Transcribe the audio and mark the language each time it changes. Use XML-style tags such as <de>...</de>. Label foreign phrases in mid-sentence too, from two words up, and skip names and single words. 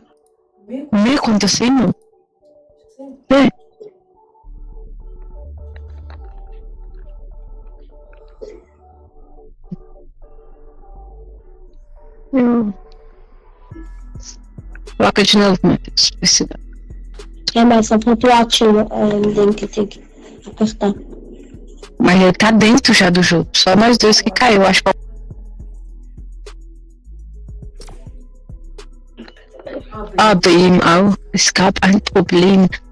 <de>Mir kommt das immer. Ja. Ja. Warte schnell mit. Ja,</de> <pt>mas a pontuação dentro tem que apertar. Mas ele tá dentro já do jogo. Só nós dois que caiu, acho que.</pt> <de>Ah, bei ihm auch. Es gab ein Problem.</de>